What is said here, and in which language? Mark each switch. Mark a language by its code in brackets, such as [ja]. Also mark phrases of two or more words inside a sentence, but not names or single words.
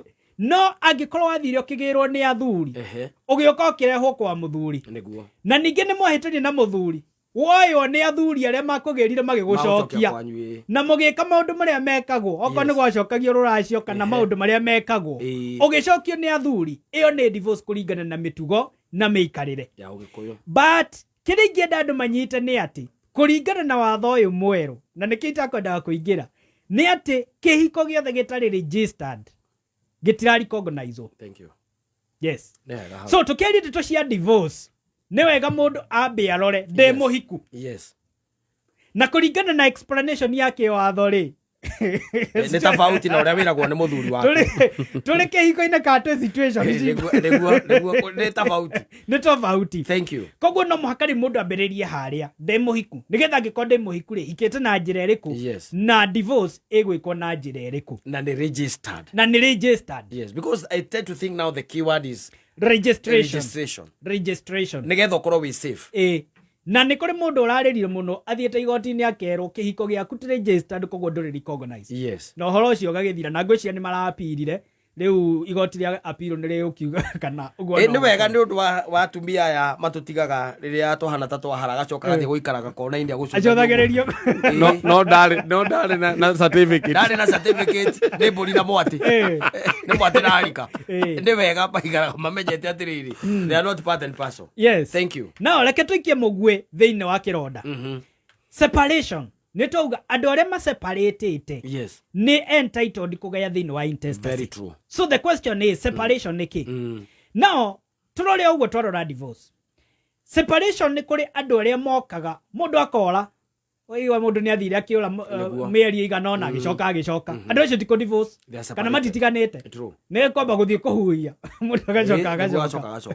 [ki] No angĩkorwo wathire ũkĩgĩrwo nĩ athuri, ũgĩũka ũkĩrehwo kwa mũthuri, na ningĩ nĩ mwahĩtania na mũthuri, woyo nĩ athuri arĩa makũgĩrire magĩgũcokia na mũgĩka maũndũ marĩa mekagwo, okorwo nĩ gwacokagio rũracio kana maũndũ marĩa mekagwo, ũgĩcokio nĩ athuri, ĩyo nĩ divorce kũringana na mĩtugo na mĩikarĩre ya ũgĩkũyũ. But kĩrĩa ingĩenda andũ manyite nĩ atĩ kũringana na watho ũyũ mwerũ, na nĩkĩo itakwendaga kũingĩra, nĩ atĩ kĩhiko gĩothe gĩtarĩ registered gĩtirari recognize. [en] Thank you. Yes. [ki] So tũkĩaria ndeto cia divorce, nĩ wega mũndũ ambe arore ndĩ mũhiku. Na kũringana na explanation yake watho rĩ, nĩ tofauti na ũrĩa wĩragwo nĩ mũthuri waku. Tũrĩ kĩhiko-inĩ kana situation nĩ tofauti. Nĩ tofauti. [en] Thank you. [ki] Koguo no mũhaka rĩ mũndũ ambĩrĩrie harĩa ndĩ mũhiku, nĩgetha angĩkorwo ndĩ mũhiku rĩ, hikĩte na njĩra ĩrĩkũ na divorce ĩgwĩkwo na njĩra ĩrĩkũ na nĩ registered. Na nĩ registered. [en] Yes, because I tend to think now the keyword is registration. [ki] Nĩgetha ũkorwo wĩ safe. Na nĩ kũrĩ mũndũ ũrarĩrire mũno athiĩte igoti-inĩ akerwo kĩhiko gĩaku ti registered koguo ndũrĩ recognize. Na ũhoro ũcio ũgagĩthira na ngwĩciria nĩ marapirire rĩu igoti rĩa appeal nĩ rĩũkiuga kana ũguo. Nĩ wega nĩ ũndũ wa atumia aya matũtigaga rĩrĩa twahana ta twahara gacoka gathi gũikaraga kona-inĩ agũcũthagĩrĩrio. No ndarĩ na certificate. Ndarĩ na certificate nĩ mbũri na mwatĩ. Nĩ mwatĩ na harika. Nĩ wega maigaraga mamenyete atĩrĩrĩ, [en] they are not part and parcel. Yes. Thank you. [ki] Now reke tũikie mũgwĩ thĩinĩ wa kĩronda. [en] Separation. [ki] Nĩ tauga andũ arĩa maseparatĩte nĩ entitled kũgaya thĩinĩ wa intestacy. [en] Very true. So the question is separation [ki] nĩ kĩ? Now tũrore ũguo twarora divorce. Separation nĩ kũrĩ andũ arĩa mokaga, mũndũ akora oiwa mũndũ nĩ athire akĩũra mĩeri igana ona agĩcoka. Andũ acio tiko divorce kana matitiganĩte. Nĩ kwamba gũthiĩ kũhuhia mũndũ agacoka.